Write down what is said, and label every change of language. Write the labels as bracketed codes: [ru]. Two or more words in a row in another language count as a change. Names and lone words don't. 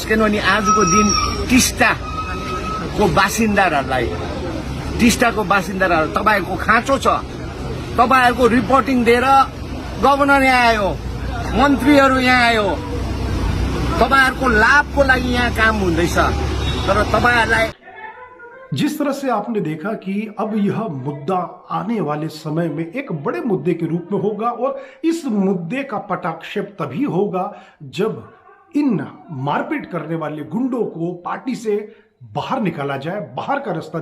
[ne] किनभने आजको दिन टिस्टाको बासिन्दाहरूलाई तपाईको खाँचो छ। तपाईहरुको रिपोर्टिङ दिएर गभर्नर यहाँ आयो, मन्त्रीहरू यहाँ आयो, तपाईहरुको लाभको लागि यहाँ काम हुँदैछ, तर तपाईहरुलाई। [hi] जिस तरह से आपने देखा कि अब यह मुद्दा आने वाले समय में एक बड़े मुद्दे के रूप में होगा और इस मुद्दे का पटाक्षेप तभी होगा जब इन मारपीट करने वाले गुंडों को पार्टी से बाहर निकाला जाए, बाहर का रास्ता